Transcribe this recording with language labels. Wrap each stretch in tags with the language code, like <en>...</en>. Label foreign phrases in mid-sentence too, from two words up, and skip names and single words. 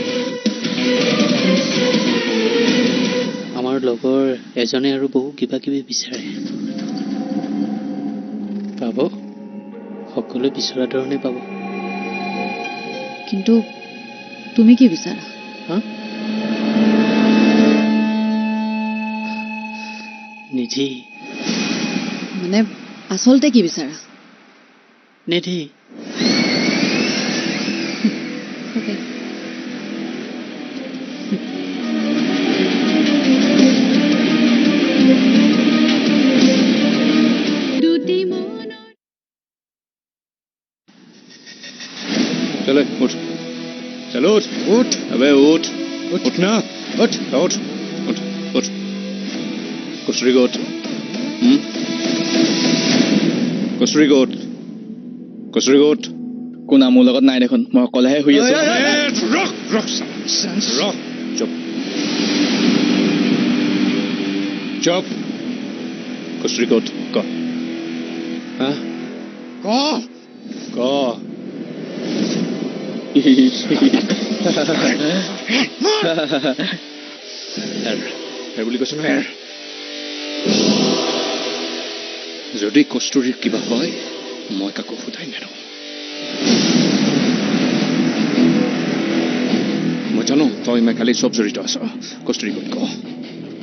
<as>আমাৰ লগৰ এজনে আৰু বহু কিবা কিবি বিচাৰে পাব সকলোৱে বিচৰা ধৰণে পাব কিন্তু তুমি কি বিচাৰা হা নিধি মানে আচলতে কি বিচাৰা নিধি Okay.</as> <hi>चले उठ चलो उठ</hi> <as>উঠ</as> <hi>अबे उठ उठ। उठ ना</hi> <as>উঠ</as> <hi>उठ उठ उठ कस्तूरी को उठ कस्तूरी को उठ कस्तूरी को उठ</hi> <as>কোনা মোৰ লগত নাই দেখোন মই অকলেহে শুই আছো</as> <hi>रख रख रख चुप चुप कस्तूरी को उठ को हाँ</hi> <as>ক को হেৰ বুলি কৈছো নহয় যদি কষ্টুৰীৰ কিবা হয় মই কাকো ফুটাই নেৰোঁ মই জানো তই মই কালি চব জড়িত আছ কষ্টুৰী ক'ত ক ক</as>